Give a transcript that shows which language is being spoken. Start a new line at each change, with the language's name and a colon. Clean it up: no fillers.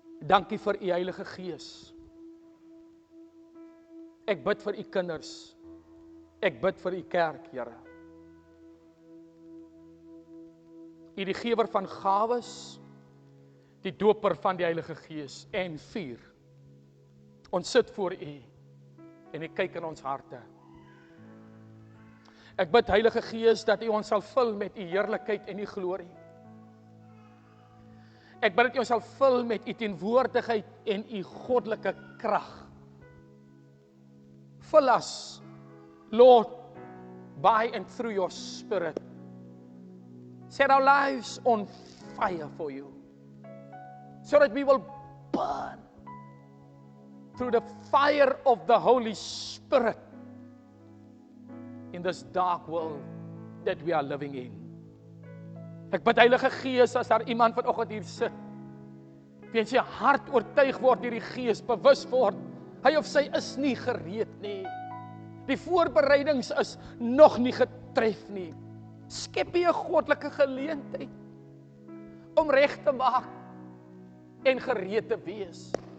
Afrikaans: Dankie vir u Heilige Gees. Ek bid vir u kinders. Ek bid vir u kerk, Here. U die gewer van gawes, die doper van die Heilige Gees en vuur. Ons sit voor u en u kyk in ons harte. Ek bid, Heilige Gees, dat u ons sal vul met u heerlikheid en u glorie. Ek bid dat u ons sal vul met u teenwoordigheid en u goddelike krag.
English: Fill us, Lord, by and through your Spirit. Set our lives on fire for you, so that we will burn through the fire of the Holy Spirit in this dark world that we are living in.
Afrikaans: Ek bid, Heilige Gees, as daar iemand vanoggend hier sit, weens sy hart oortuig word deur die Gees, bewus word, hy of sy is nie gereed nie. Die voorbereidings is nog nie getref nie. Skep jy 'n goddelike geleentheid om reg te maak en gereed te wees.